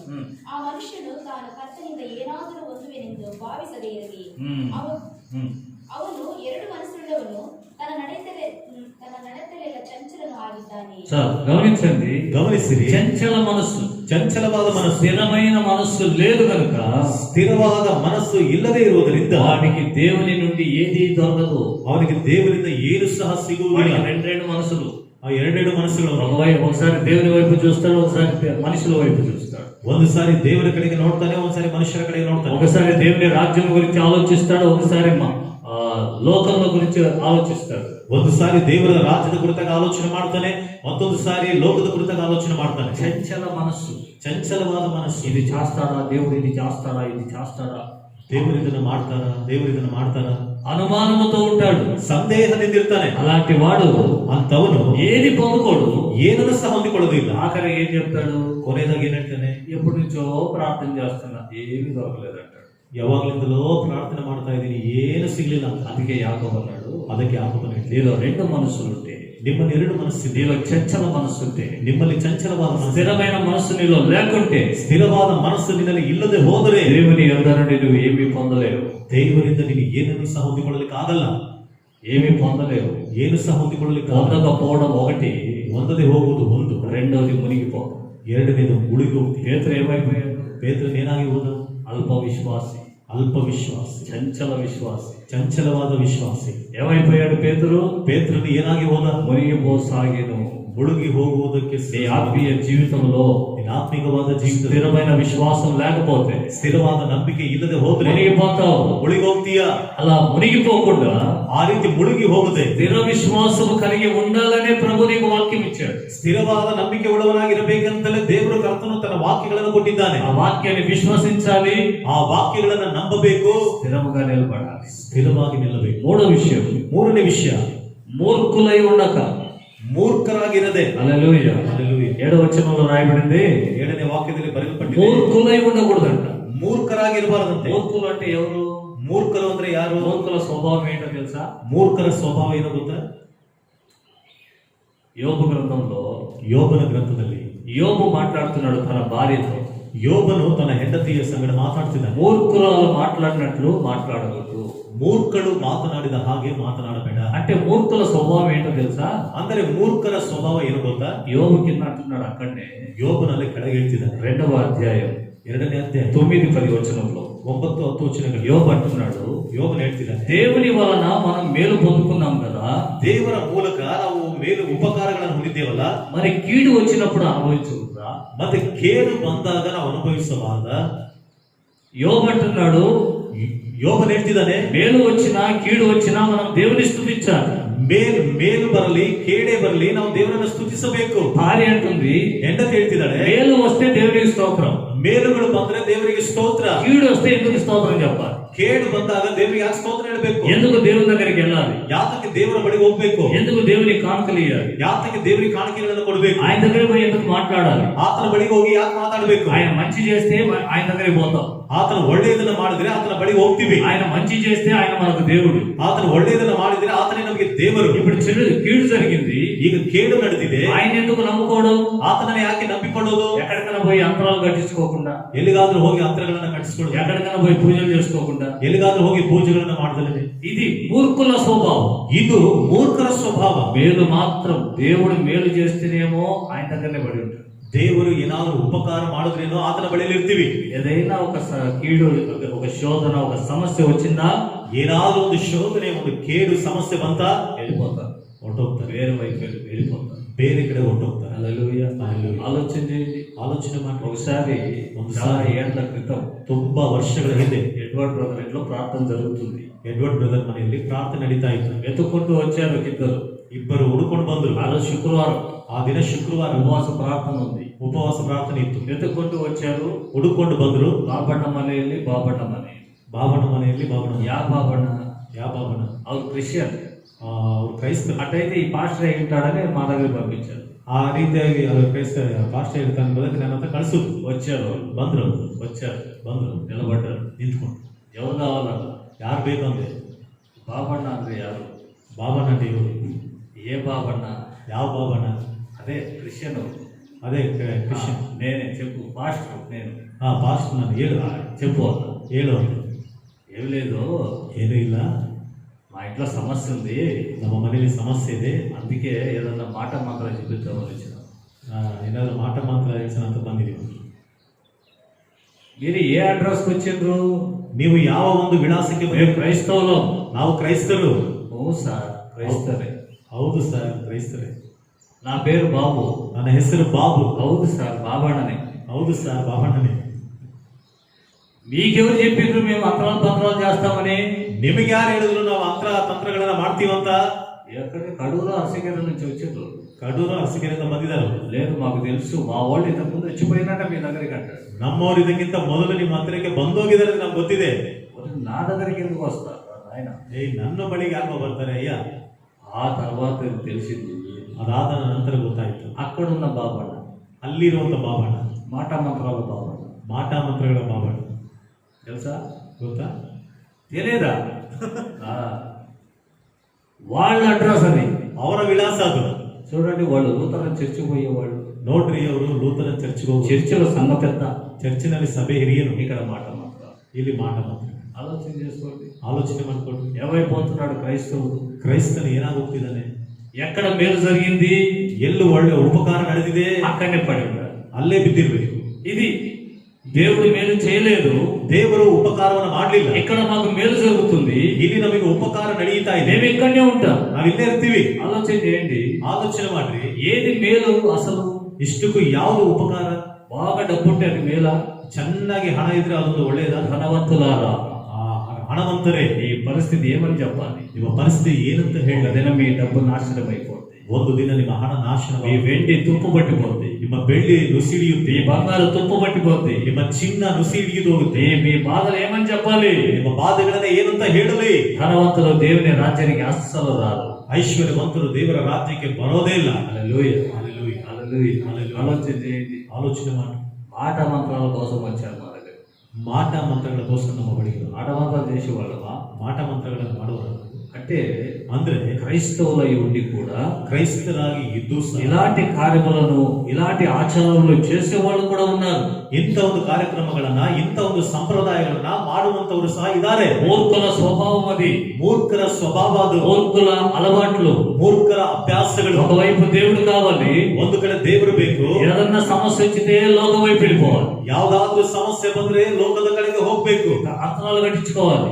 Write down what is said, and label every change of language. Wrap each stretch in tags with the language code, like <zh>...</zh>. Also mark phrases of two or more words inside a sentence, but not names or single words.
<kn>ಆ ಮನುಷ್ಯನು ತಾನು ಕರ್ತನಿಂದ ಏನಾದರೂ ಹೊಂದುವೆನೆಂದು ಭಾವಿಸದೇ ಇರಲಿ. ಅವನು 2 ಮನಸ್ಸುಳ್ಳವನು, ತನ್ನ ನಡತೆಲೆಲ್ಲ ಚಂಚಲನು ಆಗಿದ್ದಾನೆ.</kn> <te>గమనించండి, గమనించండి,</te> <kn>ಗಮನಿಸಿರಿ,</kn> <te>చంచల మనస్సు,</te> <kn>ಚಂಚಲವಾದ ಮನಸ್ಸು,</kn> <te>స్థిరమైన మనస్సు లేదు కనుక</te> <kn>ಸ್ಥಿರವಾದ ಮನಸ್ಸು ಇಲ್ಲದೆ ಇರುವುದರಿಂದ</kn> <te>వాడికి దేవుని నుండి ఏది దొరకదు.</te> <kn>ಅವನಿಗೆ ದೇವರಿಂದ ಏನು ಸಹ ಸಿಗುವುದಿಲ್ಲ.</kn> <te>వాడికి రెండు మనసులు,</te> <kn>ಆ ಎರಡೆರಡು ಮನಸ್ಸುಗಳು,</kn> <te>ఒకసారి దేవుని వైపు చూస్తాడు, ఒకసారి మనుషుల వైపు చూస్తాడు.</te> <kn>ಒಂದು ಸಾರಿ ದೇವರ ಕಡೆಗೆ ನೋಡ್ತಾನೆ, ಒಂದ್ಸಾರಿ ಮನುಷ್ಯರ ಕಡೆಗೆ ನೋಡ್ತಾನೆ.</kn> <te>ఒకసారి దేవుని రాజ్యం గురించి ఆలోచిస్తాడు, ఒకసారి లోకంలో గురించి ఆలోచిస్తాడు.</te> <kn>ಒಂದು ಸಾರಿ ದೇವರ ರಾಜ್ಯದ ಕುರಿತಾಗಿ ಆಲೋಚನೆ ಮಾಡ್ತಾನೆ, ಮತ್ತೊಂದು ಸಾರಿ ಲೋಕದ ಕುರಿತಾಗಿ ಆಲೋಚನೆ ಮಾಡ್ತಾನೆ.</kn> <te>చంచల మనస్సు,</te> <kn>ಚಂಚಲವಾದ ಮನಸ್ಸು.</kn> <te>ఇది చేస్తాడా దేవుడు, ఇది చేస్తాడా, ఇది చేస్తాడా,</te> <kn>ದೇವರು ಇದನ್ನ ಮಾಡ್ತಾರಾ, ದೇವರು ಇದನ್ನ ಮಾಡ್ತಾರಾ,</kn> <te>అనుమానముతో ఉంటాడు,</te> <kn>ಸಂದೇಹದಿಂದ ಇರ್ತಾನೆ.</kn> <te>అలాంటి వాడు</te> <kn>ಅಂತವನು</kn> <te>ఏది పొందుకోడు,</te> <kn>ಏನನ್ನು ಸಹ ಹೊಂದಿಕೊಳ್ಳೋದಿಲ್ಲ.</kn> <te>ఆఖరి ఏం చెప్తాడు,</te> <kn>ಕೊನೆಯದಾಗಿ ಏನ್ ಹೇಳ್ತಾನೆ,</kn> <te>ఎప్పటి నుంచో ప్రార్థన చేస్తున్నా ఏమీ దొరకలేదంటాడు.</te> <kn>ಯಾವಾಗ್ಲಿಂದಲೋ ಪ್ರಾರ್ಥನೆ ಮಾಡ್ತಾ ಇದ್ದೀನಿ, ಏನು ಸಿಗ್ಲಿಲ್ಲ ಅಂತ.</kn> <te>అందుకే యాకోబు అన్నాడు,</te> <kn>ಅದಕ್ಕೆ ಯಾಕೋಬನು ಹೇಳಿದ,</kn> <te>నీలో రెండు మనసులుంటే,</te> <kn>ನಿಮ್ಮಲ್ಲಿ ಎರಡು ಮನಸ್ಸಿದೆ,</kn> <te>నీలో చంచల మనసుంటే,</te> <kn>ನಿಮ್ಮಲ್ಲಿ ಚಂಚಲವಾದ ಮನಸ್ಸು,</kn> <te>స్థిరమైన మనసు నీలో లేకుంటే,</te> <kn>ಸ್ಥಿರವಾದ ಮನಸ್ಸು ನಿನ್ನಲ್ಲಿ ಇಲ್ಲದೆ ಹೋದರೆ</kn> <te>దేవుని యొద్ద నుండి నువ్వు ఏమీ పొందలేవు.</te> <kn>ದೇವರಿಂದ ನೀನು ಏನನ್ನು ಸಹ ಹೊಂದಿಕೊಳ್ಳಲಿಕ್ಕೆ ಆಗಲ್ಲ,</kn> <te>ఏమీ పొందలేవు.</te> <kn>ಏನು ಸಹ ಹೊಂದಿಕೊಳ್ಳಲಿಕ್ಕೆ ಆಗಲ್ಲ.</kn> <te>పొందకపోవడం ఒకటి,</te> <kn>ಹೊಂದದೆ ಹೋಗುವುದು ಒಂದು,</kn> <te>రెండోది మునిగిపోవడం.</te> <kn>ಎರಡನೇದು ಮುಳುಗಿ ಹೋಗ್ತೀವಿ.</kn> <te>పేతురు ఏమైపోయాడు,</te> <kn>ಪೇತ್ರನು ಏನಾಗಿ ಹೋದ,</kn> <te>అల్ప విశ్వాసి,</te> <kn>ಅಲ್ಪ ವಿಶ್ವಾಸಿ,</kn> <te>చంచల విశ్వాసి.</te> <kn>ಚಂಚಲವಾದ ವಿಶ್ವಾಸಿ.</kn> <te>ఏమైపోయాడు పేతురు,</te> <kn>ಪೇತ್ರನು ಏನಾಗಿ ಹೋದ,</kn> <te>మునిగిపోసాగెను.</te> <kn>ಮುಳುಗಿ ಹೋಗುವುದಕ್ಕೆ</kn> <te>నీ ఆత్మీయ జీవితంలో</te> <kn>ನಿನ್ನ ಆತ್ಮಿಕವಾದ ಜೀವಿತ</kn> <te>స్థిరమైన విశ్వాసం లేకపోతే</te> <kn>ಸ್ಥಿರವಾದ ನಂಬಿಕೆ ಇಲ್ಲದೆ ಹೋದ್ರೆ</kn> <te>మునిగిపోతావు.</te> <kn>ಮುಳುಗಿ ಹೋಗ್ತೀಯ.</kn> <te>అలా మునిగిపోకుండా</te> <kn>ಆ ರೀತಿ ಮುಳುಗಿ ಹೋಗದೆ</kn> <te>స్థిర విశ్వాసం కలిగి ఉండాలనే ప్రభు నీకు వాక్యం ఇచ్చాడు.</te> <kn>ಸ್ಥಿರವಾದ ನಂಬಿಕೆ ಉಳ್ಳವನಾಗಿರಬೇಕಂತಲೇ ದೇವರು ಕರ್ತನು ತನ್ನ ವಾಕ್ಯಗಳನ್ನು ಕೊಟ್ಟಿದ್ದಾನೆ.</kn> <te>ఆ వాక్యాన్ని విశ్వసించాలి,</te> <kn>ಆ ವಾಕ್ಯಗಳನ್ನು ನಂಬಬೇಕು,</kn> <te>స్థిరముగా నిలబడాలి.</te> <kn>ಸ್ಥಿರವಾಗಿ ನಿಲ್ಲಬೇಕು.</kn> <te>మూడో విషయం,</te> <kn>ಮೂರನೇ ವಿಷಯ,</kn> <te>మూర్ఖులై ఉండక.</te> <kn>ಮೂರ್ಖರಾಗಿರದೆ.</kn> <te>హల్లెలూయా.</te> <kn>ಹಲ್ಲೆಲೂಯಾ.</kn> <te>7వ వచనంలో రాయబడింది,</te> <kn>7ನೇ ವಾಕ್ಯದಲ್ಲಿ ಬರೆಯಲ್ಪಟ್ಟಿದೆ,</kn> <te>మూర్ఖులై ఉండకూడదంట.</te> <kn>ಮೂರ್ಖರಾಗಿರಬಾರದಂತೆ.</kn> <te>మూర్ఖులు అంటే ఎవరు?</te> <kn>ಮೂರ್ಖರು ಅಂದ್ರೆ ಯಾರು?</kn> <te>మూర్ఖుల స్వభావం ఏంటో తెలుసా?</te> <kn>ಮೂರ್ಖರ ಸ್ವಭಾವ ಏನೋ ಗೊತ್ತಾ?</kn> <te>యోబు గ్రంథంలో</te> <kn>ಯೋಬನ ಗ್ರಂಥದಲ್ಲಿ</kn> <te>యోబు మాట్లాడుతున్నాడు తన భార్యతో.</te> <kn>ಯೋಬನು ತನ್ನ ಹೆಂಡತಿಯ ಸಂಗಡ ಮಾತಾಡ್ತಿದ್ದಾನೆ.</kn> <te>మూర్ఖురాలు మాట్లాడినట్లు మాట్లాడకూడదు.</te> <kn>ಮೂರ್ಖಳು ಮಾತನಾಡಿದ ಹಾಗೆ ಮಾತನಾಡಬೇಡ.</kn> <te>అంటే మూర్ఖుల స్వభావం ఏంటో తెలుసా?</te> <kn>ಅಂದರೆ ಮೂರ್ಖರ ಸ್ವಭಾವ ಏನು ಗೊತ್ತಾ?</kn> <te>యోబు కింద అంటున్నాడు అక్కడనే,</te> <kn>ಯೋಬನಲ್ಲಿ ಕೆಳಗೆ ಹೇಳ್ತಿದ್ದಾನೆ.</kn> <te>2వ అధ్యాయం</te> <kn>2ನೇ ಅಧ್ಯಾಯ</kn> <te>9-10 వచనంలో</te> <kn>9-10 ವಚನಗಳು</kn> <te>యోబు అంటున్నాడు,</te> <kn>ಯೋಬನು ಹೇಳ್ತಿದ್ದಾನೆ,</kn> <te>దేవుని వలన మనం మేలు పొందుకున్నాం కదా,</te> <kn>ದೇವರ ಮೂಲಕ ನಾವು ಮೇಲು ಉಪಕಾರಗಳನ್ನು ಹೊಂದಿದ್ದೇವಲ್ಲ,</kn> <te>మరి కీడు వచ్చినప్పుడు అనుభవించకూడదా?</te> <kn>ಮತ್ತೆ ಕೇಡು ಬಂದಾಗ ನಾವು ಅನುಭವಿಸಬಾರದ?</kn> <te>యోబు అంటున్నాడు,</te> <kn>ಯೋಬನು ಹೇಳ್ತಿದ್ದಾನೆ,</kn> <te>మేలు వచ్చినా కీడు వచ్చినా మనం దేవుని స్తుతించాలి.</te> <kn>ಮೇಲು ಬರಲಿ ಕೇಡೇ ಬರಲಿ ನಾವು ದೇವರನ್ನು ಸ್ತುತಿಸಬೇಕು.</kn> <te>భార్య అంటుంది,</te> <kn>ಹೆಂಡತಿ ಹೇಳ್ತಿದ್ದಾಳೆ,</kn> <te>మేలు వస్తే దేవునికి స్తోత్రం,</te> <kn>ಮೇಲುಗಳು ಬಂದ್ರೆ ದೇವರಿಗೆ ಸ್ತೋತ್ರ,</kn> <te>కీడు వస్తే ఎందుకు స్తోత్రం చెప్పాలి?</te> <kn>ಕೇಡು ಬಂದಾಗ ದೇವರಿಗೆ ಯಾಕೆ ಸ್ತೋತ್ರ ಹೇಳಬೇಕು?</kn> <te>ఎందుకు దేవుని దగ్గరికి వెళ్ళాలి?</te> <kn>ಯಾತಕ್ಕೆ ದೇವರ ಬಳಿಗೆ ಹೋಗ್ಬೇಕು?</kn> <te>ఎందుకు దేవుని కానుకలు ఇవ్వాలి?</te> <kn>ಯಾತಕ್ಕೆ ದೇವರಿಗೆ ಕಾಣಿಕೆಗಳನ್ನು ಕೊಡಬೇಕು?</kn> <te>ఆయన దగ్గరికి పోయి ఎందుకు మాట్లాడాలి?</te> <kn>ಆತನ ಬಳಿಗೆ ಹೋಗಿ ಯಾಕೆ ಮಾತಾಡಬೇಕು?</kn> <te>ఆయన మంచి చేస్తే ఆయన దగ్గరికి పోతాం,</te> <kn>ಆತನ ಒಳ್ಳೆಯದನ್ನ ಮಾಡಿದ್ರೆ ಆತನ ಬಳಿಗೆ ಹೋಗ್ತೀವಿ.</kn> <te>ఆయన మంచి చేస్తే ఆయన మనకు దేవుడు.</te> <kn>ಆತನ ಒಳ್ಳೆಯದನ್ನ ಮಾಡಿದ್ರೆ ಆತನೇ ನಮಗೆ ದೇವರು.</kn> <te>ఇప్పుడు కీడు జరిగింది,</te> <kn>ಈಗ ಕೇಡು ನಡೆದಿದೆ,</kn> <te>ఆయన ఎందుకు నమ్ముకోవడం?</te> <kn>ಆತನನ್ನ ಯಾಕೆ ನಂಬಿಕೊಳ್ಳೋದು?</kn> <te>ఎక్కడికైనా పోయి అంతరాలు కట్టించుకోకుండా,</te> <kn>ಎಲ್ಲಿಗಾದ್ರೂ ಹೋಗಿ ಅಂತ್ರಗಳನ್ನ ಕಟ್ಟಿಸ್ಕೊಳ್ಳೋದು,</kn> <te>ఎక్కడికైనా పోయి పూజలు చేసుకోకుండా,</te> <kn>ಎಲ್ಲಿಗಾದ್ರೂ ಹೋಗಿ ಪೂಜೆಗಳನ್ನ ಮಾಡದಲ್ಲದೆ,</kn> <te>ఇది మూర్ఖుల స్వభావం.</te> <kn>ಇದು ಮೂರ್ಖರ ಸ್ವಭಾವ.</kn> <te>మేలు మాత్రం దేవుడు మేలు చేస్తేనేమో ఆయన దగ్గరనే పడి ఉంటాడు.</te> <kn>ದೇವರು ಏನಾದ್ರೂ ಉಪಕಾರ ಮಾಡಿದ್ರೇನೋ ಆತನ ಬಳಿಯಲ್ಲಿ ಇರ್ತೀವಿ.</kn> <te>ఏదైనా ఒక కీడు, ఒక శోధన, ఒక సమస్య వచ్చిందా,</te> <kn>ಏನಾದ್ರೂ ಒಂದು ಶೋಧನೆ, ಒಂದು ಕೇಡು ಸಮಸ್ಯೆ ಬಂತ,</kn> <te>వెళ్ళిపోతారు,</te> <kn>ಹೊರಟೋಗ್ತಾರೆ,</kn> <te>వేరే వైపు వెళ్ళిపోతారు,</te> <kn>ಬೇರೆ ಕಡೆ ಹೊರಟೋಗ್ತಾರೆ.</kn> <te>హల్లెలూయా. హల్లెలూయా. ఆలోచన చేయండి.</te> <kn>ಆಲೋಚನೆ ಮಾಡಿ.</kn> <te>ఒకసారి చాలా ఏళ్ల క్రితం</te> <kn>ತುಂಬಾ ವರ್ಷಗಳ ಹಿಂದೆ</kn> <te>ఎడ్వర్డ్ బ్రదర్ ఇంట్లో ప్రార్థన జరుగుతుంది.</te> <kn>ಎಡ್ವರ್ಡ್ ಬ್ರದರ್ ಮನೆಯಲ್ಲಿ ಪ್ರಾರ್ಥನೆ ನಡೀತಾ ಇತ್ತು.</kn> <te>వెతుక్కుంటూ వచ్చారు ఇద్దరు.</te> <kn>ಇಬ್ಬರು ಹುಡುಕೊಂಡು ಬಂದ್ರು.</kn> <te>ఆ రోజు శుక్రవారం,</te> <kn>ಆ ದಿನ ಶುಕ್ರವಾರ</kn> <te>ఉపవాస ప్రార్థన ఉంది.</te> <kn>ಉಪವಾಸ ಪ್ರಾರ್ಥನೆ ಇತ್ತು.</kn> <te>వెతుక్కుంటూ వచ్చారు.</te> <kn>ಹುಡುಕೊಂಡು ಬಂದ್ರು. ಬಾಬಣ್ಣ ಮನೆಯಲ್ಲಿ ಬಾಬಣ್ಣ ಮನೆ. ಬಾಬನ ಮನೆಯಲ್ಲಿ ಬಾಬನ. ಯಾ ಬಾಬಣ್ಣ, ಯಾವ ಬಾಬನ? ಅವ್ರು క్రిస్టియన్. ಅವ್ರು ಕ್ರೈಸ್ತರು.</kn> <te>అటైతే ఈ పాస్టర్ అయి ఉంటాడని మా దగ్గర పంపించారు.</te> <kn>ಆ ರೀತಿಯಾಗಿ ಅವ್ರು ಕ್ರೈಸ್ತ ಪಾಸ್ಟರ್ ಇರ್ತಾನೆ ಬದಲು ನನ್ನ ಹತ್ರ ಕಳಿಸುದು.</kn> <te>వచ్చారు,</te> <kn>ಬಂದ್ರು</kn> <te>వచ్చారు,</te> <kn>ಬಂದ್ರು</kn> <te>నిలబడ్డారు,</te> <kn>ನಿಂತ್ಕೊಂಡು.</kn> <te>ఎవరు కావాలన్న?</te> <kn>ಯಾರು ಬೇಕಂದ್ರೆ బాబಣ್ಣ ಅಂದ್ರೆ ಯಾರು? ಬಾಬನ అంటే ಇವರು.</kn> <te>ఏ బాబಣ್ಣ?</te> <kn>ಯಾವ ಬಾಬನ?</kn> <te>అదే క్రిస్టియన్.</te> <kn>ಅದೇ ಕ್ರಿಶ್ಚಿಯನ್.</kn> <te>నేనే చెప్పు, పాస్టర్ నేను.</te> <kn>ಪಾಸ್ಟರ್ ನಾನು ಹೇಳು.</kn> <te>చెప్పు అన్న.</te> <kn>ಹೇಳು ಅಂತ.</kn> <te>ఏం లేదు,</te> <kn>ಏನೂ ಇಲ್ಲ,</kn> <te>మా ఇంట్లో సమస్య ఉంది,</te> <kn>ನಮ್ಮ ಮನೆಯಲ್ಲಿ ಸಮಸ್ಯೆ ಇದೆ,</kn> <te>అందుకే ఏదన్నా మాట మాత్రం చూపిద్దామని వచ్చిన.</te> <kn>ಏನಾದ್ರು ಮಾಟ ಮಂತ್ರ ಹೇಳ್ಸೋಣ ಅಂತ ಬಂದಿದ್ದೀವಿ.</kn> <te>మీరు ఏ అడ్రస్కి వచ్చిండ్రు?</te> <kn>ನೀವು ಯಾವ ಒಂದು ವಿಳಾಸಕ್ಕೆ</kn> <te>మేము</te> <kn>ಬಂದಿದ್ದೀರಿ?</kn> <te>క్రైస్తవులు.</te> <kn>ನಾವು ಕ್ರೈಸ್ತರು.</kn> <te>ఓ సార్ క్రైస్తవే.</te> <kn>ಹೌದು ಸರ್, ಕ್ರೈಸ್ತರೇ.</kn> <te>నా పేరు బాబు.</te> <kn>ನನ್ನ ಹೆಸರು ಬಾಬು.</kn> <te>అవును సార్ బాబాణనే.</te> <kn>ಹೌದು ಸರ್, ಬಾಬಣ್ಣನೇ.</kn> <te>మీకెవరు చెప్పిండ్రు మేము అక్రమాలు పత్రాలు చేస్తామని?</te> <kn>ನಿಮಗೆ ಯಾರು ಹೇಳಿದ್ರು ನಾವು ತಂತ್ರಗಳನ್ನ ಮಾಡ್ತೀವಂತ?</kn> <te>ఎక్కడ కడూరు అరసగిరి నుంచి వచ్చిండ్రు.</te> <kn>ಕಡೂರು ಅರಸಕೆರೆಯಿಂದ ಬಂದಿದ್ದಾರೆ.</kn> <te>లేదు మాకు తెలుసు, మా వాళ్ళు ఇంతకు ముందు వచ్చిపోయినట్ట మీ దగ్గరికి అంటాడు.</te> <kn>ನಮ್ಮವರು ಇದಕ್ಕಿಂತ ಮೊದಲು ನಿಮ್ಮ ಹತ್ತಿರಕ್ಕೆ ಬಂದೋಗಿದ್ದಾರೆ ನಮ್ಗೆ ಗೊತ್ತಿದೆ.</kn> <te>నా దగ్గరికి ఎందుకు వస్తారు ఆయన?</te> <kn>ನನ್ನ ಬಳಿಗೆ ಯಾರು ಬರ್ತಾರೆ ಅಯ್ಯ?</kn> <te>ఆ తర్వాత తెలిసింది,</te> <kn>ಅದಾದ ನಂತರ ಗೊತ್ತಾಯ್ತು,</kn> <te>అక్కడున్న బాబಣ್ಣ,</te> <kn>ಅಲ್ಲಿರುವಂತ ಬಾಬಣ್ಣ,</kn> <te>మాట మంత్రాల బాబಣ್ಣ,</te> <kn>ಮಾಟ ಮಂತ್ರಗಳ ಬಾಬಣ್ಣ.</kn> <te>తెలుసా?</te> <kn>ಗೊತ್ತಾ?</kn> <te>తెలియదా? వాళ్ళ అడ్రస్ అది.</te> <kn>ಅವರ ವಿಳಾಸ ಅದು.</kn> <te>చూడండి, వాళ్ళు లూథరన్ చర్చికి పోయేవాళ్ళు.</te> <kn>ನೋಡ್ರಿ, ಅವರು ಲೂಥರನ್ ಚರ್ಚ್ಗೆ ಹೋಗಿ</kn> <te>చర్చిలో సంఘ పెద్ద,</te> <kn>ಚರ್ಚಿನಲ್ಲಿ ಸಭೆ ಹಿರಿಯರು,</kn> <te>ఇక్కడ మాట మంత్ర.</te> <kn>ಇಲ್ಲಿ ಮಾಟ ಮಂತ್ರ.</kn> <te>ఆలోచన చేసుకోండి,</te> <kn>ಆಲೋಚನೆ ಮಾಡ್ಕೊಂಡು</kn> <te>ఏమైపోతున్నాడు క్రైస్తవుడు?</te> <kn>ಕ್ರೈಸ್ತನು ಏನಾಗೋಗ್ತಿದ್ದಾನೆ?</kn> <te>ఎక్కడ మేలు జరిగింది,</te> <kn>ಎಲ್ಲೂ ಒಳ್ಳೆ ಉಪಕಾರ ನಡೆದಿದೆ,</kn> <te>అక్కడనే పడి ఉన్నాడు.</te> <kn>ಅಲ್ಲೇ ಬಿದ್ದಿರ್ಬೇಕು.</kn> <te>ఇది దేవుడు మేలు చేయలేదు,</te> <kn>ದೇವರು ಉಪಕಾರವನ್ನು ಮಾಡಲಿಲ್ಲ.</kn> <te>ఇక్కడ మాకు మేలు జరుగుతుంది,</te> <kn>ಇಲ್ಲಿ ನಮಗೆ ಉಪಕಾರ ನಡೀತಾ ಇದೆ,</kn> <te>మేము ఇక్కడనే ఉంటాం.</te> <kn>ನಾವ್ ಇಲ್ಲೇ ಇರ್ತೀವಿ.</kn> <te>ఆలోచన చేయండి,</te> <kn>ಆಲೋಚನೆ ಮಾಡ್ರಿ,</kn> <te>ఏది మేలు అసలు?</te> <kn>ಇಷ್ಟಕ್ಕೂ ಯಾವುದು ಉಪಕಾರ?</kn> <te>బాగా డబ్బు ఉంటే అది మేలా?</te> <kn>ಚೆನ್ನಾಗಿ ಹಣ ಇದ್ರೆ ಅದೊಂದು ಒಳ್ಳೆಯದ?</kn> <te>ధనవంతులారా,</te> <kn>ಹಣವಂತರೇ,</kn> <te>ఈ పరిస్థితి ఏమని చెప్పాలి?</te> <kn>ನಿಮ್ಮ ಪರಿಸ್ಥಿತಿ ಏನಂತ ಹೇಳಿ?</kn> <te>ఒక దినం మీ డబ్బు నాశనం అయిపోతుంది,</te> <kn>ಒಂದು ದಿನ ನಿಮ್ಮ ಹಣ ನಾಶನ,</kn> <te>మీ వెండి తుప్పు పట్టిపోతుంది,</te> <kn>ನಿಮ್ಮ ಬೆಳ್ಳಿ ನುಸಿಡಿಯುತ್ತೆ,</kn> <te>మీ బంగారు తుప్పు పట్టిపోతుంది,</te> <kn>ನಿಮ್ಮ ಚಿನ್ನ ನುಸಿಡಿಯುವುದು ಹೋಗುತ್ತೆ.</kn> <te>మీ బాధలు ఏమని చెప్పాలి?</te> <kn>ನಿಮ್ಮ ಬಾಧೆಗಳನ್ನ ಏನಂತ ಹೇಳಲಿ?</kn> <te>ధనవంతులు దేవుని రాజ్యానికి అస్సలు రారు.</te> <kn>ಐಶ್ವರ್ಯವಂತರು ದೇವರ ರಾಜ್ಯಕ್ಕೆ ಬರೋದೇ ಇಲ್ಲ.</kn> <te>హల్లెలూయా, హల్లెలూయా, హల్లెలూయా. హల్లెలూయా. ఆలోచన చేయండి,</te> <kn>ಆಲೋಚನೆ ಮಾಡಿ.</kn> <te>మాట మంత్రాల కోసం వచ్చారు మా దగ్గర.</te> <kn>ಮಾಟ ಮಂತ್ರಗಳಗೋಸ್ಕರ ನಮ್ಮ ಬಳಿಗೆ</kn> <te>మాట మంత్రాలు చేసేవాళ్ళమా?</te> <kn>ಮಾಟ ಮಂತ್ರಗಳನ್ನು ಮಾಡುವರು.</kn> <te>అంటే</te> <kn>ಅಂದ್ರೆ</kn> <te>క్రైస్తవులై ఉండి కూడా</te> <kn>ಕ್ರೈಸ್ತರಾಗಿ ಇದ್ದು ಸಹ</kn> <te>ఇలాంటి కార్యములను, ఇలాంటి ఆచారాలను చేసేవాళ్ళు కూడా ఉన్నారు.</te> <kn>ಇಂಥ ಒಂದು ಕಾರ್ಯಕ್ರಮಗಳನ್ನ, ಇಂಥ ಒಂದು ಸಂಪ್ರದಾಯಗಳನ್ನ ಮಾಡುವಂತವರು ಸಹ ಇದ್ದಾರೆ.</kn> <te>మూర్ఖుల స్వభావం అది,</te> <kn>ಮೂರ್ಖರ ಸ್ವಭಾವ ಅದು,</kn> <te>మూర్ఖుల అలవాట్లు.</te> <kn>ಮೂರ್ಖರ ಅಭ್ಯಾಸಗಳು.</kn> <te>ఒకవైపు దేవుడు కావాలి,</te> <kn>ಒಂದು ಕಡೆ ದೇವರು ಬೇಕು.</kn> <te>ఏదన్నా సమస్య వచ్చితే లోక వైపు వెళ్ళిపోవాలి,</te> <kn>ಯಾವ್ದಾದ್ರೂ ಸಮಸ್ಯೆ ಬಂದ್ರೆ ಲೋಕದ ಕಡೆಗೆ ಹೋಗ್ಬೇಕು,</kn> <te>అర్థాలు కట్టించుకోవాలి,</te>